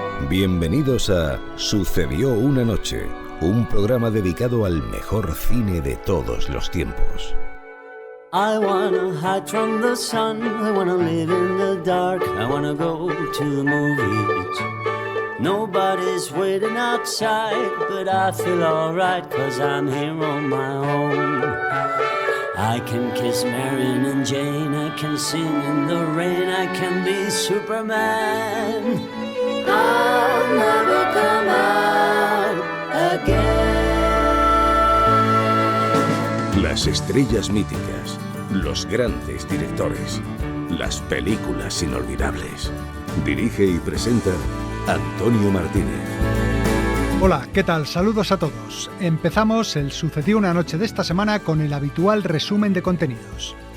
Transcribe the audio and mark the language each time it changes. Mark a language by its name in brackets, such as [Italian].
[Spanish] Bienvenidos a Sucedió una noche, un programa dedicado al mejor cine de todos los tiempos. [English] I wanna hide from the sun, I wanna live in the dark, I wanna go to the movies. Nobody's waiting outside, but I feel alright, 'cause I'm here on my own. I can kiss Marion and Jane, I can sing in the rain, I can be Superman. I'll never come out again. [Spanish] Las estrellas míticas, los grandes directores, las películas inolvidables. Dirige y presenta Antonio Martínez. Hola, ¿qué tal? Saludos a todos. Empezamos el Sucedió una noche de esta semana con el habitual resumen de contenidos.